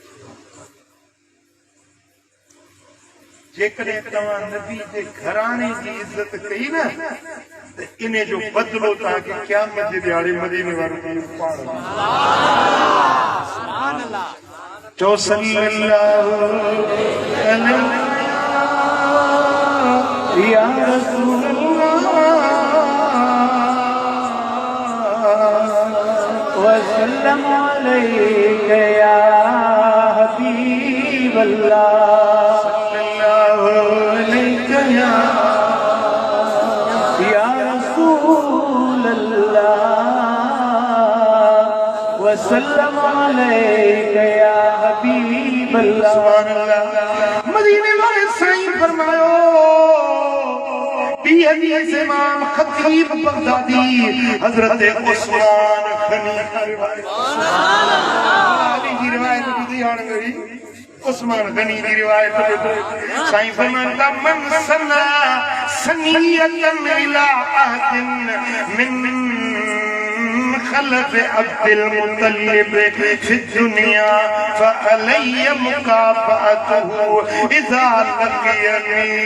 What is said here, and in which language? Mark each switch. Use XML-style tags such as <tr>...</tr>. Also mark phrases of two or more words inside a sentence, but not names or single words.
<sd>जेकॾहिं तव्हां नबी जे घराणे जी इज़त कई न त इन जो बदिलो तव्हांखे क़यामत जे ॾियारे मदीने वारो पाण।</sd> <ar>चओ صلى الله عليه يا رسول وسلم عليك يا حبيب الله. صلى الله عليك يا رسول الله وسلم عليك يا حبيب الله. سبحان الله.</ar> <sd>मदीने वाले साईं फरमायो बी हदीस इमाम खतीब बगदादी हजरत उस्मान गनी की रिवायत ॿुधी हाणे वरी उस्मान गनी की रिवायत साईं फरमाइनि था</sd> <ar>من صنع صنيعة إلى أحد من خلف عبد المطلب في الدنيا فعلي مكافأته إذا لقيني.</ar>